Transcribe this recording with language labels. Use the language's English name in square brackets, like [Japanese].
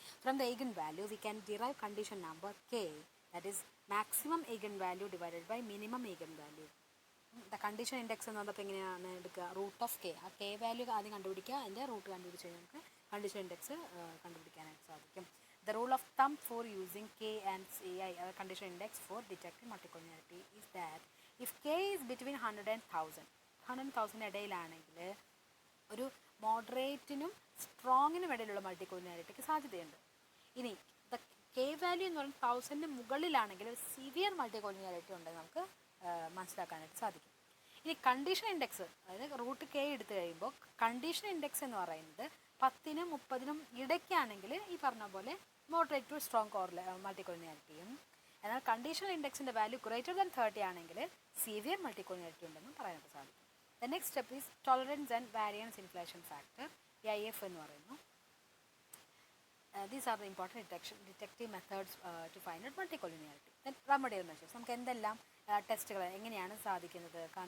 [English] From the eigen value we can derive condition number k, that is maximum eigen value divided by minimum eigen value. [Malayalam] The condition index എന്ന് പറഞ്ഞപ്പോൾ എങ്ങനെയാണ് എടുക്കുക? Root of k. ആ k value ആദ്യം കണ്ടുപിടിക്കുക, അതിൻ്റെ root കണ്ടുപിടിച്ച് കഴിഞ്ഞാൽ നമുക്ക് കണ്ടീഷൻ ഇൻഡെക്സ് കണ്ടുപിടിക്കാനായിട്ട് സാധിക്കും. [English] The rule of thumb for using k and ci, condition index for detecting multicollinearity, is that if k is between 100 and 1000 [Malayalam] ഇടയിലാണെങ്കിൽ ഒരു മോഡറേറ്റിനും സ്ട്രോങ്ങിനും ഇടയിലുള്ള മൾട്ടിക്കോളിനിയാരിറ്റിക്ക് സാധ്യതയുണ്ട്. ഇനി കെ വാല്യൂ എന്ന് പറയുന്നത് 1000 മുകളിലാണെങ്കിൽ സിവിയർ മൾട്ടിക്കോളിനിയാരിറ്റി ഉണ്ടെന്ന് നമുക്ക് മനസ്സിലാക്കാനായിട്ട് സാധിക്കും. ഇനി കണ്ടീഷൻ ഇൻഡെക്സ്, അതായത് റൂട്ട് കെ എടുത്തു കഴിയുമ്പോൾ കണ്ടീഷൻ ഇൻഡെക്സ് എന്ന് പറയുന്നത് 10നും 30നും ഇടയ്ക്കാണെങ്കിൽ ഈ പറഞ്ഞ പോലെ മോഡറേറ്റ് ടു സ്ട്രോങ് മൾട്ടിക്കോളിനിയാരിറ്റിയും, എന്നാൽ കണ്ടീഷണൽ ഇൻഡെക്സിൻ്റെ വാല്യൂ ഗ്രേറ്റർ ദാൻ 30 ആണെങ്കിൽ സിവിയർ മൾട്ടിക്കോളിനിയാരിറ്റി ഉണ്ടെന്നും പറയാനായിട്ട് സാധിക്കും. [English] The next step is tolerance and variance inflation factor, IF എന്ന് പറയുന്നു. These are the important detective methods to find out multicollinearity. Then remedial measures. [Malayalam] നമുക്ക് എന്തെല്ലാം ടെസ്റ്റുകൾ എങ്ങനെയാണ് സാധിക്കുന്നത്?